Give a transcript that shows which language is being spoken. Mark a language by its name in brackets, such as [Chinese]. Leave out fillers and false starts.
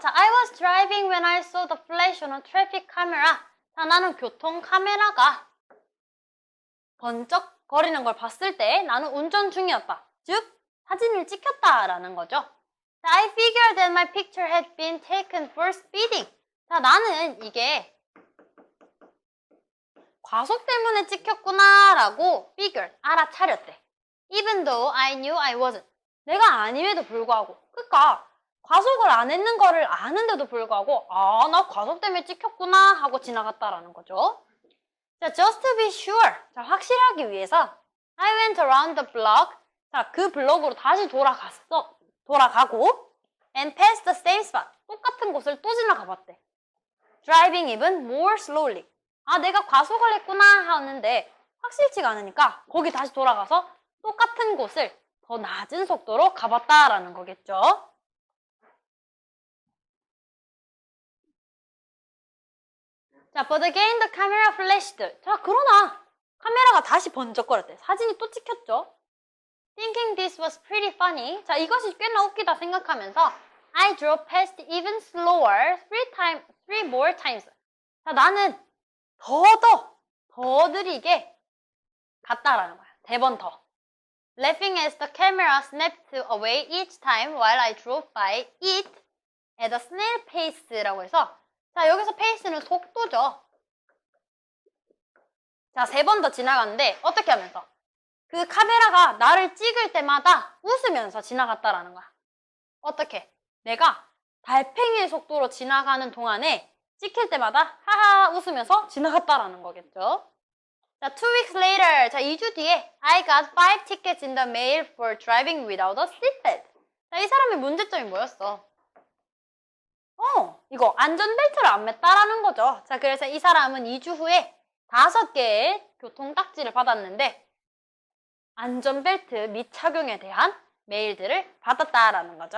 [English] 자, I was driving when I saw the flash on a traffic camera. [Korean] 자, 나는 교통 카메라가 번쩍거리는 걸 봤을 때 나는 운전 중이었다. 즉, 사진을 찍혔다라는 거죠. [English] 자, I figured that my picture had been taken for speeding. [Korean] 자, 나는 이게 과속 때문에 찍혔구나 라고 figured, 알아차렸대. [English] Even though I knew I wasn't. [Korean] 내가 아님에도 불구하고. 그러니까 과속을 안 했는 거를 아는데도 불구하고 아, 나 과속 때문에 찍혔구나 하고 지나갔다라는 거죠. [English] 자, just to be sure. 자, [Korean] 확실하기 위해서 [English] I went around the block. [Korean] 자, 그 블록으로 다시 돌아가고 [English] and passed the same spot. [Korean] 똑같은 곳을 또 지나가 봤대. [English] Driving even more slowly. [Korean] 아, 내가 과속을 했구나 하는데 확실치가 않으니까 거기 다시 돌아가서 똑같은 곳을 더 낮은 속도로 가봤다라는 거겠죠. [English] 자, but again the camera flashed. [Korean] 자, 그러나 카메라가 다시 번쩍거렸대. 사진이 또 찍혔죠. [English] Thinking this was pretty funny. 자, [Korean] 이것이 꽤나 웃기다 생각하면서 [English] I drove past even slower 3 more times. [Korean] 자, 나는 더 느리게 갔다라는 거야. 3번 더. [English] Laughing as the camera snapped away each time while I drove by it at a snail pace [Korean] 라고 해서 자, 여기서 페이스는 속도죠. 자, 3번 더 지나갔는데 어떻게 하면서? 그 카메라가 나를 찍을 때마다 웃으면서 지나갔다라는 거야. 어떻게? 내가 달팽이의 속도로 지나가는 동안에 찍힐 때마다 하하 웃으면서 지나갔다라는 거겠죠. [English] 자, 2 weeks later. 자, [Korean] 2주 뒤에 [English] I got 5 tickets in the mail for driving without a seatbelt. [Korean] 자, 이 사람의 문제점이 뭐였어? 이거 안전벨트를 안 맸다라는 거죠. 자, 그래서 이 사람은 2주 후에 5개의 교통딱지를 받았는데 안전벨트 미착용에 대한 메일들을 받았다라는 거죠.